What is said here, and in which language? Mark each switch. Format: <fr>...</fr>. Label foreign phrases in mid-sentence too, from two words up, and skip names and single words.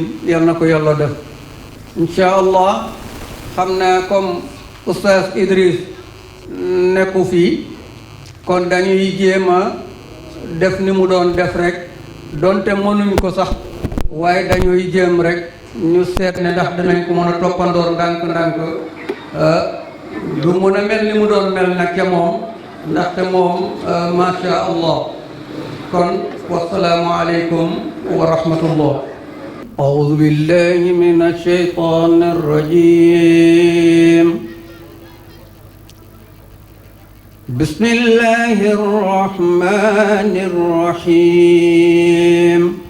<wo>yal na ko yàlla def</wo> <ar>إن شاء الله.</ar> <wo>xam naa comme oustaz Idriss nekku fii, kon dañuy jéem a def ni mu doon def rek, donte mënuñ ko sax, waaye dañuy jéem rek ñu seet ne ndax dinañ ko mën a toppandoor ndànk-ndànk. du mën a mel ni mu doon mel nag ca moom, ndaxte moom</wo> <ar>ما شاء الله. kon والسلام عليكم ورحمة الله. أعوذ بالله من الشيطان الرجيم. بسم الله الرحمن الرحيم.</ar>